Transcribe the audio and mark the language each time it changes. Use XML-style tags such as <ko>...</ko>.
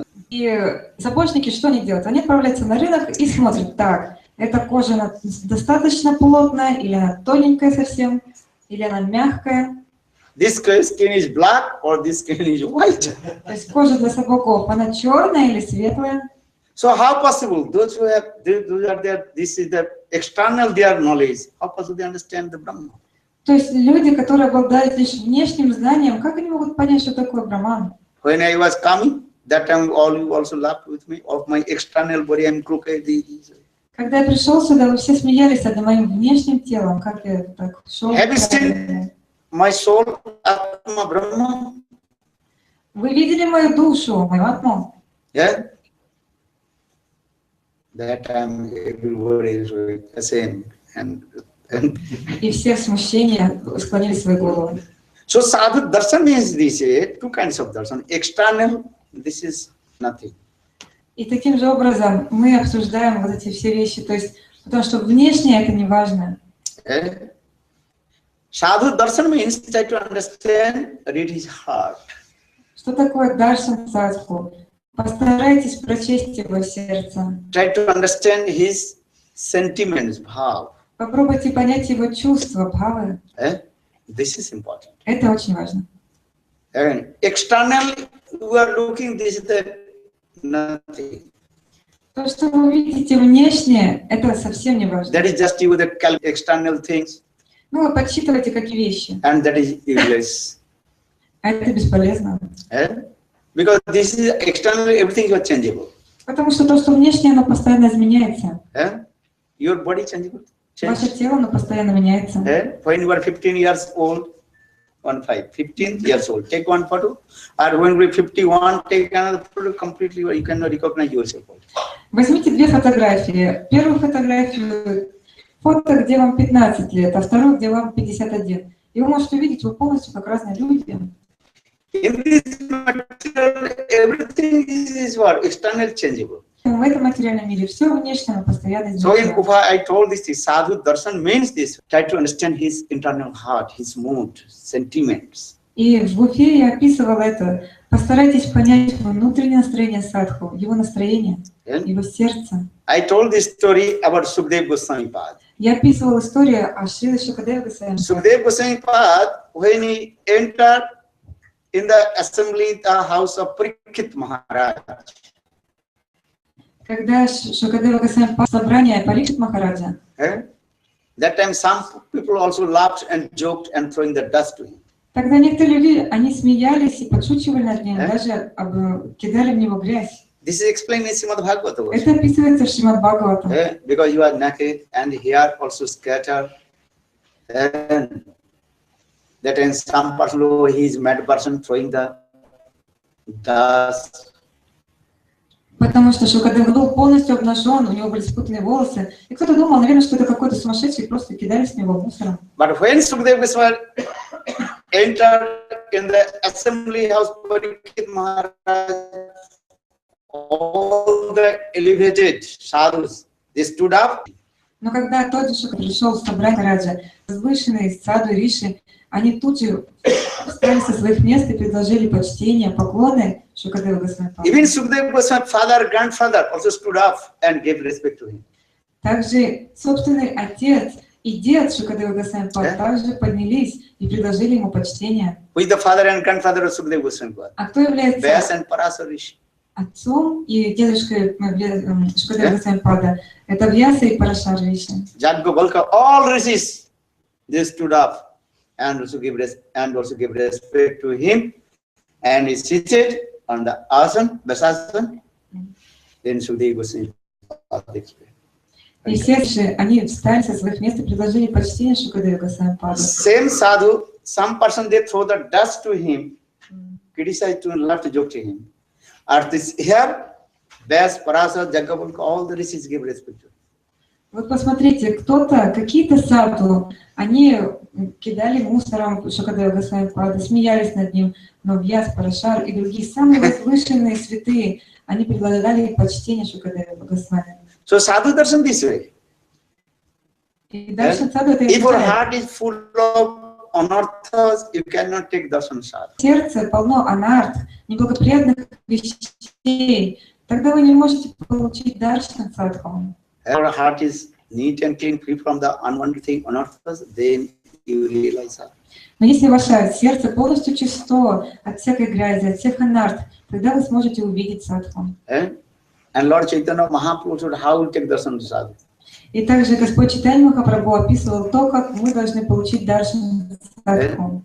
<ru>И сапожники что они делают? Они отправляются на рынок и смотрят, так, эта кожа достаточно плотная, или она тоненькая совсем, или она мягкая.</ru> <en>This skin is black or this skin is white.</en> <ru>То есть кожа для сапогов, она черная или светлая?</ru> <en>So how possible? Those who have, those are there, this is the external their knowledge. How possible they understand the Brahman?</en> <ru>То есть люди, которые обладают лишь внешним знанием, как они могут понять, что такое Брахман?</ru> <en>When I was coming, that time all you also laughed with me of my external body and crooked.</en> <ru>Когда я пришел сюда, вы все смеялись над моим внешним телом, как я так шел.</ru> <en>Have you seen my soul, Atma Brahma?</en> <ru>Вы видели мою душу, мою атму?</ru> <en>Yeah. That time everybody is the same and</en> <ru>И все в смущении склонили свои головы.</ru> <en>so sadhu darshan means this two kinds of darshan. External, this is nothing.</en> <ru>И таким же образом мы обсуждаем вот эти все вещи, то есть потому что внешнее это не важно.</ru> <en>Sadhu darshan means try to understand, read his heart.</en> <ru>Что такое даршан садху? Постарайтесь прочесть его сердце.</ru> <en>Try to understand his sentiments, bhav.</en> <ru>Попробуйте понять его чувства, бхавы.</ru> <en>This is important.</en> <ru>Это очень важно.</ru> <en>And externally, you are looking, this is the nothing.</en> <ru>То, что вы видите внешне, это совсем не важно.</ru> <en>That is just you the external things.</en> <ru>Ну, вы подсчитываете какие вещи.</ru> <en>And that is useless.</en> <ru>Это бесполезно.</ru> <en>Because this is externally, everything is changeable.</en> <ru>Потому что то, что внешне, оно постоянно изменяется.</ru> <en>Your body changeable.</en> <ru>Ваше тело, оно постоянно меняется.</ru> <en>When you are 15 years old, 15 years old, take one photo. Or when you are 51, take another photo. Completely, you cannot recognize yourself.</en> <ru>Возьмите две фотографии. Первую фотографию, фото, где вам 15 лет, а вторую, где вам 51. И вы можете увидеть, вы полностью как разные люди.</ru> <en>In this material, everything is what? External changeable.</en> <ru>В этом материальном мире все внешнее постоянно</ru> <en>So in</en> <ru>изменяется.</ru> <en>Upa, I told this thing, sadhu darshan means this. Try to understand his internal heart, his mood, sentiments.</en> <ru>И в Уфе я описывала это. Постарайтесь понять внутреннее настроение садху, его настроение, его сердце.</ru> <en>I told this story about Sukdev Goswami Pad.</en> <ru>Я описывала историю о Шриле Шукадеве Госвами.</ru> <en>Sukdev Goswami Pad, when he entered in the assembly, the house of Parikshit Maharaj.</en> <ru>Когда Шукадева Госвами собрание Парикшит Махараджа,</ru> <en>that time some people also laughed and joked and throwing the dust to him.</en> <ru>тогда некоторые люди, они смеялись и подшучивали над ним, даже кидали в него грязь.</ru> <en>This is explained in Srimad Bhagavatam.</en> <ru>Это описывается в Шримад Бхагаватам.</ru> <en>Because you are naked and hair also scattered. And that in some person, he is mad person throwing the dust.</en> <ru>Потому что Шукадева был полностью обнажен, у него были спутанные волосы. И кто-то думал, наверное, что это какой-то сумасшедший, просто кидали с него мусором.</ru> <en>But when Sukadeva Goswami entered in the assembly house of Parikshit Maharaj, all the elevated sadhus, they stood up.</en> <ru>Но когда тот же Шукадева пришел в собрание Махараджа, возвышенные саду и риши, они тут же встали со своих мест и предложили почтение, поклоны Шукадеву Госвами.</ru> <en>Even Sukadeva Goswami father, grandfather also stood up and gave respect to him.</en> <ru>Также собственный отец и дед Шукадева Госвами также поднялись и предложили ему почтение.</ru> <en>Who is the father and grandfather of Sukadeva Goswami?</en> <ru>А кто является</ru> <en>Vyas and Parasar Rishi.</en> <ru>отцом и дедушкой Шукадева Госвами Пада? Это Вьяса и Парашар Риши.</ru> <en>Jadgovalka, all rishis, they stood up and also gave respect to him, and he seated on the asan, Vasasan. Then Sukadeva Goswami explained.</en> <ru>И все же они встали со своих мест и предложили почтение Шукадеву Госвами Паду.</ru> <en>Same sadhu, some person they throw the dust to him, criticize to him, laugh to joke to him. At this here, Vyas, Parasar, Jadgovalka, all the rishis give respect to him.</en> <ru>Вот посмотрите, кто-то, какие-то саду, они кидали мусором Шукадева Госвами Пада, смеялись над ним, но Вьяс, Парашар и другие самые возвышенные святые, они предлагали почтение Шукадеву Госвами.</ru> <en>So sadhu darshan this way.</en> <ru>И дальше саду это</ru> <en>If your heart is full of anarthas, you cannot take darshan sadhu.</en> <ru>Сердце полно анарт, неблагоприятных вещей. Тогда вы не можете получить даршан садху.</ru> <en>Our heart is neat and clean, free from the unwanted thing, anarthas, then you realize that.</en> <ru>Но если ваше сердце полностью чисто от всякой грязи, от всех анарт, тогда вы сможете увидеть садху.</ru> <en>And Lord Chaitanya Mahaprabhu showed how to take darshan sadhu.</en> <ru>И также Господь Чайтанья Махапрабху описывал то, как мы должны получить даршан садху.</ru>